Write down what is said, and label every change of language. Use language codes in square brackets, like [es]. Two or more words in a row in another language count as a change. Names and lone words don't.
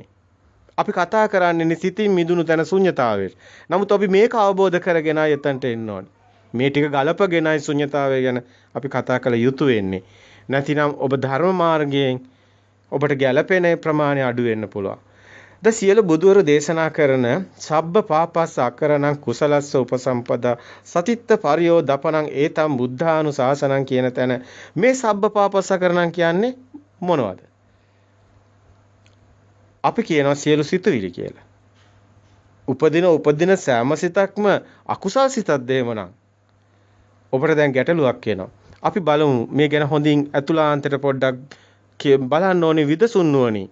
[si] අපි කතා කරන්නේ සිතින් මිදුණු තැන ශුන්‍යතාවයේ. නමුත් අපි මේක අවබෝධ කරගෙන එතනට එන්න ඕනේ. මේ ටික ගලපගෙනයි ශුන්‍යතාවය ගැන අපි කතා කළ යුතු වෙන්නේ. නැතිනම් ඔබ ධර්ම මාර්ගයෙන් ඔබට ගැළපෙන ප්‍රමාණය අඩු වෙන්න පුළුවන්. ද සියලු බුදුවරු දේශනා කරන [pi] සබ්බ පාපස්ස අකරණං කුසලස්ස උපසම්පදා සතිත්ත පරියෝ දපනං ඒතම් බුද්ධානුශාසනං [si] කියන තැන මේ [pi] සබ්බ පාපස්ස අකරණං [si] කියන්නේ මොනවද? අපි කියනවා සියලු සිතුවිලි කියලා. උපදින සෑම සිතක්ම අකුසල් සිතක්ද එහෙමනම්? ඔබට දැන් ගැටලුවක් එනවා. අපි බලමු මේ ගැන හොඳින් අතුලාන්තයට පොඩ්ඩක් බලන්න ඕනේ විදසුන් නුවණින්.